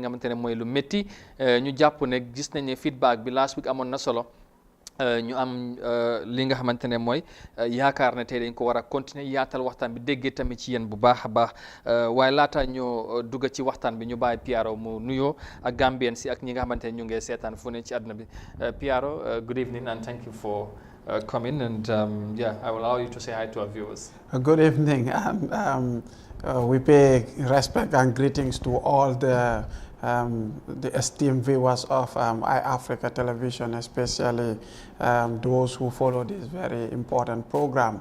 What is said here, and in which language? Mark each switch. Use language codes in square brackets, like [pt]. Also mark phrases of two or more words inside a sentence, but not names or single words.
[wo] nga xamante ne mooy lu métti ñu jàpp ne gis nañ ne feedback bi [en] last week [wo] amoon na solo ñu am li nga xamante ne mooy yaakaar ne tey dañ ko war a continuer yaatal waxtaan bi déggee tamit ci yéen bu baax a baax waaye laata ñoo dugg ci waxtaan bi ñu bàyyi PRO mu nuyoo ak Gambien si ak ñi nga xamante ne ñu ngi seetaan fu ne ci àdduna bi PRO, [en] good evening and thank you for coming and yeah, I will allow you to say hi to our viewers. Good evening. We pay respect and greetings to all the esteemed viewers of iAfrica television, especially those who follow this very important program.